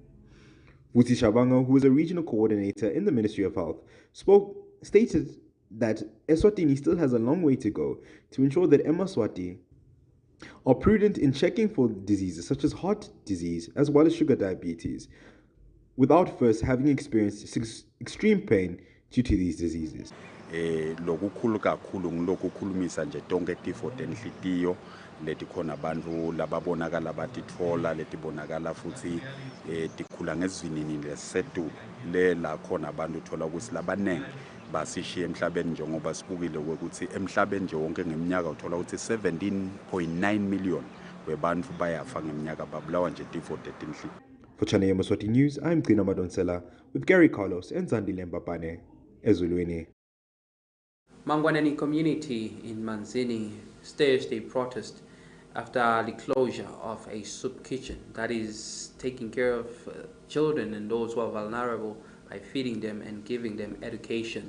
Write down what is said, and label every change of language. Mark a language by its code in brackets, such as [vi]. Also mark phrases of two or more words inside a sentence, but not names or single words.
[en] Vuti Shabanga, who is a regional coordinator in the Ministry of Health, stated that Eswatini still has a long way to go to ensure that Yemaswati are prudent in checking for diseases such as heart disease as well as sugar diabetes, without first having experienced extreme pain due to these diseases. [ss] Lokukhulu kakhulu ngilokukhulumisa nje tonke tifo tenhlitiyo letikhona abantu lababonakala batitfola letibonakala futhi tikhula ngesivinini lesetu le la khona abantu thola ukuthi labanenge basishiye emhlabeni njengoba sibukile ukuthi emhlabeni nje wonke ngeminyaka uthola ukuthi 17.9 million webantu bayafa ngeminyaka babulawa nje tifo tetinhlitiyo. [en] For Channel Yemaswati News, I'm Gina Madonsela with Gary Carlos and Zandile Mbapane, Ezulwini. Mangwaneni community in Manzini staged a protest after the closure of a soup kitchen that is taking care of children and those who are vulnerable by feeding them and giving them education.